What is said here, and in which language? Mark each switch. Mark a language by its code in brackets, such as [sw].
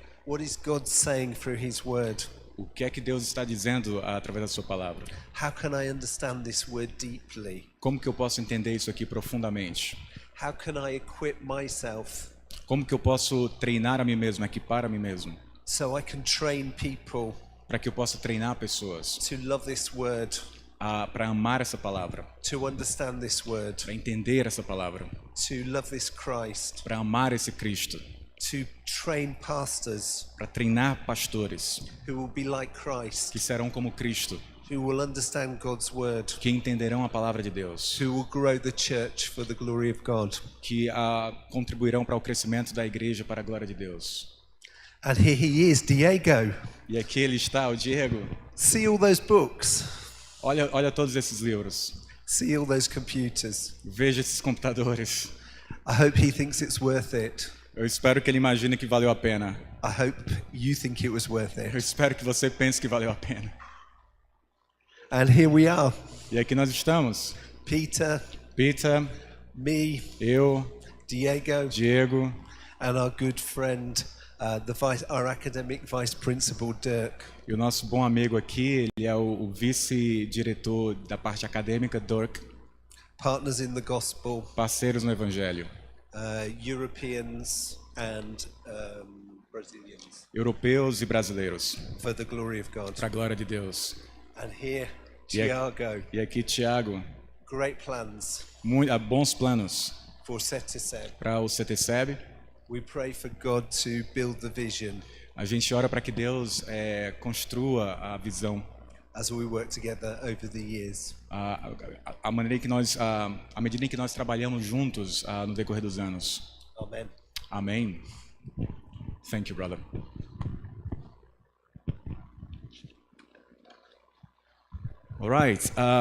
[en] what is God saying through His Word. [pt] o que é que Deus está dizendo através da sua palavra. [en] How can I understand this word deeply? [pt] Como que eu posso entender isso aqui profundamente? [en] How can I equip myself [pt] Como que eu posso treinar a mim mesmo, equipar a mim mesmo, [en] so I can train people [pt] para que eu possa treinar pessoas [en] to love this word, [pt] para amar essa palavra, [en] to understand this word, [pt] para entender essa palavra, [en] to love this Christ, [pt] para amar esse Cristo, [en] to train pastors [pt] para treinar pastores [en] who will be like Christ, [pt] que serão como Cristo, [en] who will understand God's word, [pt] que entenderão a palavra de Deus, [en] who will grow the church for the glory of God. [pt] que contribuirão para o crescimento da igreja para a glória de Deus. [en] And here he is, Diego. [pt] E aqui ele está, o Diego. [en] See all those books. [pt] Olha todos esses livros. [en] See all those computers. [pt] Veja esses computadores. [en] I hope he thinks it's worth it. [pt] Eu espero que ele imagine que valeu a pena. [en] I hope you think it was worth [pt] Eu [en] it. [pt] espero que você pense que valeu a pena. [en] And here we are. [pt] E aqui nós estamos. [en] Peter, [pt] Peter, [en] me, [pt] eu, [en] Diego, [pt] Diego [en] and our good friend our academic vice principal, Dirk. [pt] E o nosso bom amigo aqui, ele é o vice-diretor da parte acadêmica, Dirk. [en] Partners in the gospel, [pt] Parceiros no Evangelho. [en] Europeans and Brazilians. [pt] Europeus e brasileiros. [en] For the glory of God. [pt] Para a glória de Deus. [en] And here, Tiago. [pt] E aqui, Tiago. [en] Great plans. [pt] Bons planos. [en] For SETECEB. [pt] Para o SETECEB. [en] We pray for God to build the vision. [pt] A gente ora para que Deus construa a visão. [en] As we work together over the years. [pt] À medida em que nós trabalhamos juntos no decorrer dos anos. [en] Amen. Amém. Thank you, brother. All right.